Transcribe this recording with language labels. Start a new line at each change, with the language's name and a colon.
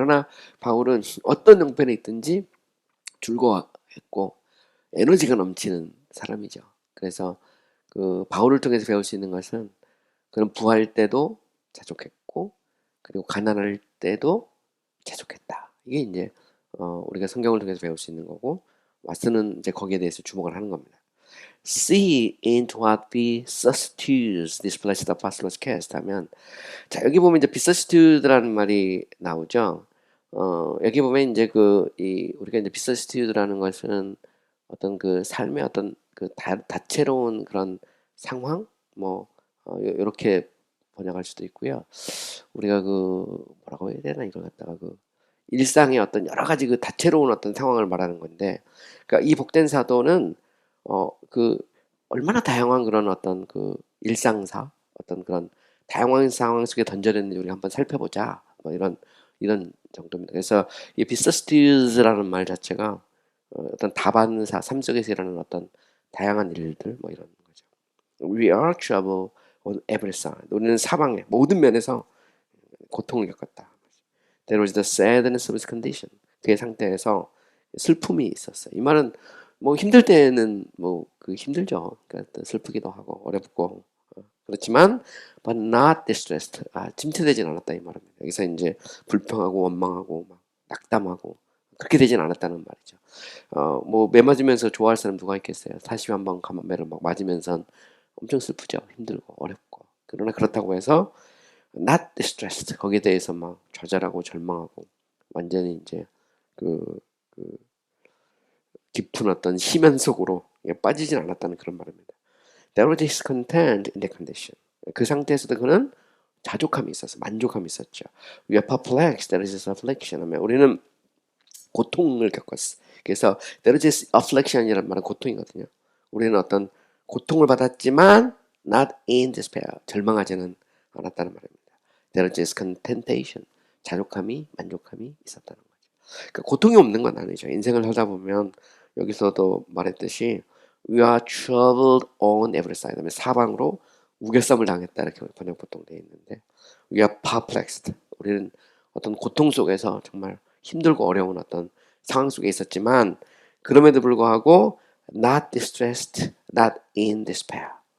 Korean: 그러나 바울은 어떤 형편에 있든지 즐거워했고 에너지가 넘치는 사람이죠. 그래서 그 바울을 통해서 배울 수 있는 것은 그는 부할 때도 자족했고 그리고 가난할 때도 자족했다. 이게 이제 우리가 성경을 통해서 배울 수 있는 거고 왓슨은 이제 거기에 대해서 주목을 하는 겁니다.
English: See into what vicissitudes this blessed apostles cast
Korean: 하면 자 여기 보면 이제 vicissitudes라는 말이 나오죠. 여기 보면 이제 우리가 이제 vicissitudes라는 것은 어떤 그 삶의 어떤 그 다채로운 그런 상황 뭐 요렇게 번역할 수도 있고요. 우리가 뭐라고 해야 되나 이걸 갖다가 일상의 어떤 여러 가지 다채로운 어떤 상황을 말하는 건데 그러니까 이 복된 사도는 얼마나 다양한 그런 어떤 일상사 어떤 그런 다양한 상황 속에 던져졌는지 우리가 한번 살펴보자 뭐 이런 정도입니다. 그래서 이 vicissitudes라는 말 자체가 어떤 다반사 삶 속에서 일어나는 어떤 다양한 일들 뭐 이런 거죠.
English: We are trouble on every side.
Korean: 우리는 사방에 모든 면에서 고통을 겪었다.
English: There was the sadness of his condition.
Korean: 그의 상태에서 슬픔이 있었어요. 이 말은 뭐 힘들 때는 힘들죠. 그러니까 슬프기도 하고 어렵고 그렇지만
English: but not distressed.
Korean: 침체되진 않았다 이 말입니다. 여기서 이제 불평하고 원망하고 막 낙담하고 그렇게 되진 않았다는 말이죠. 뭐 매 맞으면서 좋아할 사람 누가 있겠어요? 41번 감염매를 막 맞으면서 엄청 슬프죠. 힘들고 어렵고. 그러나 그렇다고 해서
English: not distressed
Korean: 거기에 대해서 막 좌절하고 절망하고 완전히 이제 그 깊은 어떤 심연 속으로 빠지진 않았다는 그런 말입니다.
English: There was discontent in the condition.
Korean: 그 상태에서도 그는 자족함이 있었어, 만족함이 있었죠.
English: We are perplexed, there is affliction.
Korean: 하면 우리는 고통을 겪었어. 그래서
English: there is affliction
Korean: 이라는 말은 고통이거든요. 우리는 어떤 고통을 받았지만
English: not in despair,
Korean: 절망하지는 않았다는 말입니다.
English: There is contentation,
Korean: 자족함이, 만족함이 있었다는 거죠. 그러니까 고통이 없는 건 아니죠. 인생을 살다 보면 여기서도 말했듯이
English: We are troubled on every side.
Korean: 하면 사방으로 우겨쌈을 당했다 이렇게 번역 보통 되어 있는데
English: We are perplexed.
Korean: 우리는 어떤 고통 속에서 정말 힘들고 어려운 어떤 상황 속에 있었지만 그럼에도 불구하고
English: not distressed, not in despair.